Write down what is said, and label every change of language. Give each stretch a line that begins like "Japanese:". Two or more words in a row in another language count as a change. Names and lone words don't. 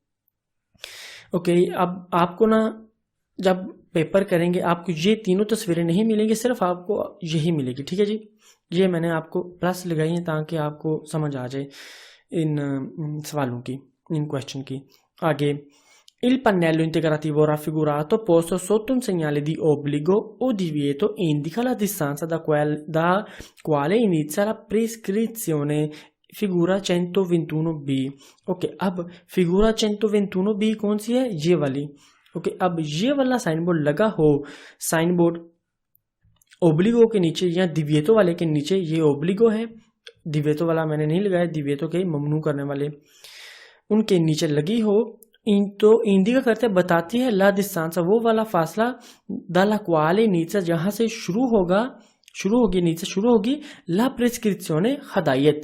Hindi: ओके, अब आपको ना जब पेपर करेंगे आपको ये तीनों तस्वीरें नहीं मिलेंगी, सिर्फ आपको यही मिलेगी। ठीक है जी, ये मैंने आपको प्लस लगाई है ताकि आपको समझ आ जाए इन सवालों की, इन क्वेश्चन की। आगे
Italian: il pannello integrativo raffigurato posto sotto un segnale di obbligo o divieto indica la distanza da quale inizia la prescrizione,
Hindi: फिगूरा 121B। ओके, अब फिगूरा 121B कौन सी है, ये वाली ओके, अब ये वाला
English: sign board
Hindi: लगा हो, साइन बोर्ड ओब्लिगो के नीचे या दिव्येतो वाले के नीचे, ये ओब्लिगो है, दिव्येतो वाला मैंने नहीं लगाया, दिव्येतो के ममनू करने वाले उनके नीचे लगी हो, तो इंडिका करते बताती है
Italian: la distanza,
Hindi: वो वाला फासला
Italian: dalla quale
Hindi: नीचे जहां से शुरू होगी नीचे शुरू होगी
Italian: la prescrizione
Hindi: हदायत।